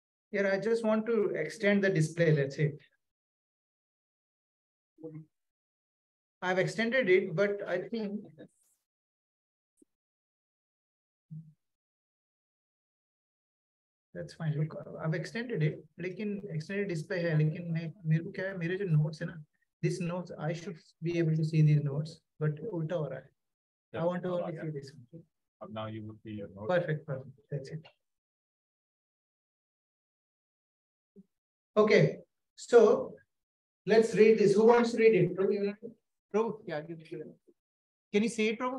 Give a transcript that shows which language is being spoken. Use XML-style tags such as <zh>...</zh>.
<en>Here, I just want to extend the display. That's it. I've extended it, but I think that's fine. Look, I've extended it.</en> <hi>लेकिन extended display है. लेकिन मेरे को क्या है, मेरे जो notes है ना,</hi> <en>these notes I should be able to see these notes, but</en> <hi>उल्टा हो रहा है.</hi> <en>I want to only see this one. Now you will see your notes. Perfect, perfect. That's it. Okay, so let's read this. Who wants to read it? Prabhu, yeah, can you see it, Prabhu?</en>